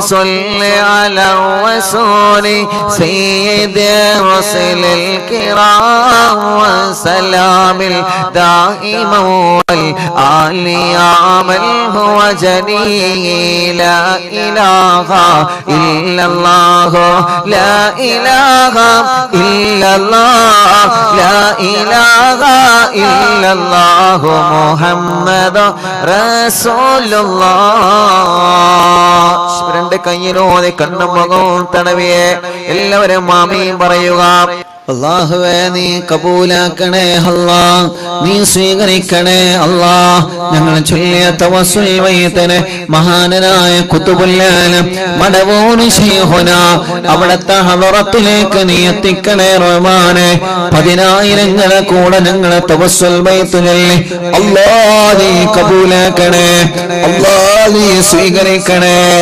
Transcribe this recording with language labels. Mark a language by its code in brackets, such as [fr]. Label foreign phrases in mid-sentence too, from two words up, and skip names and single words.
[ar] صل على الرسول سيد الرسل الكرام وسلام الدائم والآل يا من هو جليل لا إله إلا الله لا إله إلا الله لا إله إلا الله محمد رسول [ml] الله രണ്ട് കയ്യിലോടെ കണ്ണും മുഖവും തടവിയെ എല്ലാവരും ആമീൻ പറയുക അല്ലാഹുവേ നീ കബൂലാക്കണേ അല്ലാ നീ സ്വീകരിക്കണേ അല്ലാ ഞങ്ങൾ ചൊല്ലിയ തവസ്സുൽ വയ്യതനെ മഹാനായ [ar] قطب العالم [ml] മടവൂർ ശൈഖുന അവിടുത്തെ ഹളറത്തിലേക്ക് നീ എത്തിക്കണേ റഹ്മാനേ പതിനായിരങ്ങളെ കൂടെ ഞങ്ങൾ തവസ്സുൽ വയ്യത്ത് ചൊല്ലി അല്ലാ നീ കബൂലാക്കണേ അല്ലാ നീ സ്വീകരിക്കണേ